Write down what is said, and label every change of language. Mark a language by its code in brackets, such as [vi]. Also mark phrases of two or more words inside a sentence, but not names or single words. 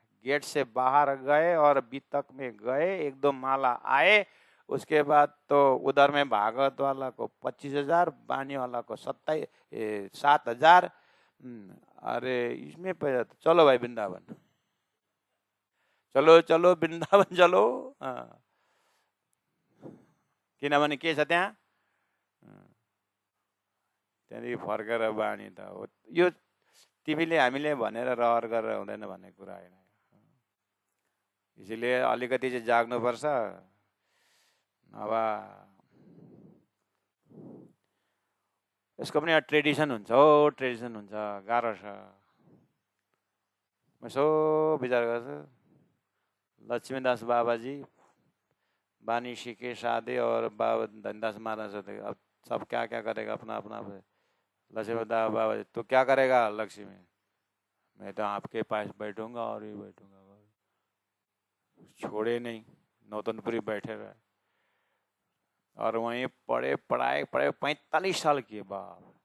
[hi] गेट से बाहर गए और बीतक में गए, एक दो माला आए, उसके बाद तो उधर में भागवत वाला को 25,000, बानी वाला को 7,000। अरे इसमें चलो भाई वृंदावन, चलो चलो वृंदावन चलो। [ne] किनभने के छ त्यहाँ, त्यहाँदेखि फर्केर बानी त हो। यो तिमीले हामीले भनेर रहर गरेर हुँदैन भन्ने कुरा होइन। इसीलिए अलिकति चाहिँ जाग्नुपर्छ, नभए यसको पनि ट्रेडिसन हुन्छ हो, ट्रेडिसन हुन्छ, गाह्रो छ। म यसो विचार गर्छु, [hi] लक्ष्मीदास बाबाजी बानी सीखे साधे और बाबा धनदास महाराज होते, अब सब क्या क्या करेगा अपना अपना। लक्ष्मीदास बाबा जी, तो क्या करेगा लक्ष्मी, मैं तो आपके पास बैठूंगा और ही बैठूंगा, छोड़े नहीं, नौतनपुरी बैठे रहे और वहीं पढ़े पढ़ाए 45 साल किए बाप।